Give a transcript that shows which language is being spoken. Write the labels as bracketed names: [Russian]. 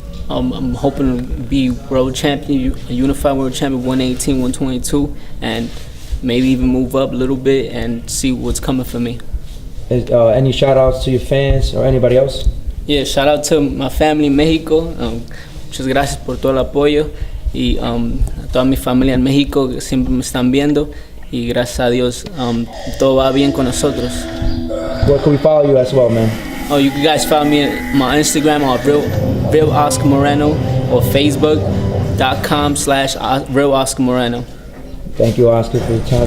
[English] I'm hoping to be world champion, a unified world champion, 118, 122, and maybe even move up a little bit and see what's coming for me. Any shout outs to your fans or anybody else? Yeah, shout out to my family in Mexico. [Spanish] Muchas gracias por todo el apoyo, y a toda mi familia en México que siempre me están viendo, y gracias a Dios todo va bien con nosotros. [English] Where can we follow you as well, man? Oh, you guys follow me on my Instagram on Real Oscar Moreno, or Facebook.com/Real Oscar Moreno. Thank you, Oscar, for your time.